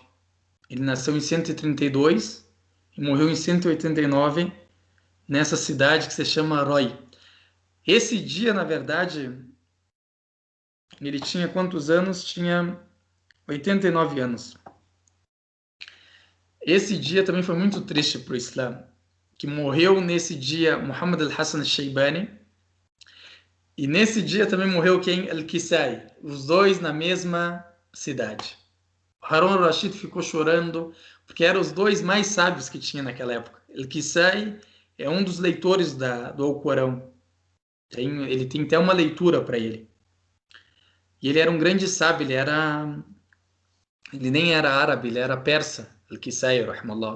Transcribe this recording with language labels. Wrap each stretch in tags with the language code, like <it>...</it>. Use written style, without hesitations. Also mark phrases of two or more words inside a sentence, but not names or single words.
<pt>Ele nasceu em 132 e morreu em 189 nessa cidade que se chama Roy. Esse dia, na verdade, ele tinha quantos anos? Tinha 89 anos. Esse dia também foi muito triste para o Islã, que morreu nesse dia Muhammad al-Hassan al-Shaybani, e nesse dia também morreu quem? Al-Kisai, os dois na mesma cidade. Harun al-Rashid ficou chorando, porque eram os dois mais sábios que tinha naquela época. Al-Kisai é um dos leitores do Alcorão. Ele tem até uma leitura para ele. E ele era um grande sábio, ele nem era árabe, ele era persa, Al-Kisai, rahmallah.</pt>